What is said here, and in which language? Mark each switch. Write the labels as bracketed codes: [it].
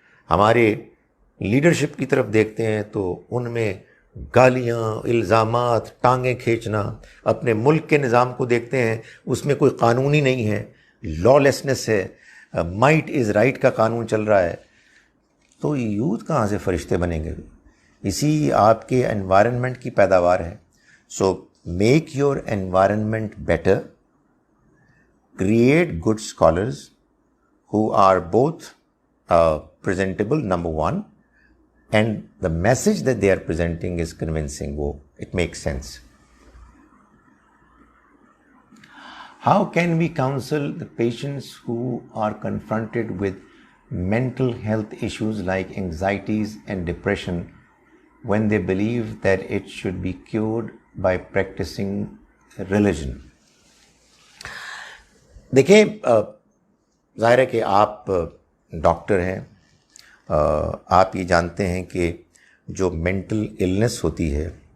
[ur] ہمارے لیڈرشپ کی طرف دیکھتے ہیں تو ان میں گالیاں، الزامات، ٹانگیں کھینچنا. اپنے ملک کے نظام کو دیکھتے ہیں، اس میں کوئی قانون ہی نہیں ہے، لا لیسنس ہے، [en] might is right [ur] کا قانون چل رہا ہے. تو یوتھ کہاں سے فرشتے بنیں گے؟ اسی آپ کے انوائرنمنٹ کی پیداوار ہے. [en] So make your environment better, create good scholars who are both presentable, number one, and the message that they are presenting is convincing. It makes sense. How can we counsel the patients who are confronted with mental health issues like anxieties and depression when they believe that it should be cured by practicing religion. [ur] دیکھیں ظاہر ہے کہ آپ doctor ہیں, آپ یہ جانتے ہیں کہ جو مینٹل النس ہوتی ہے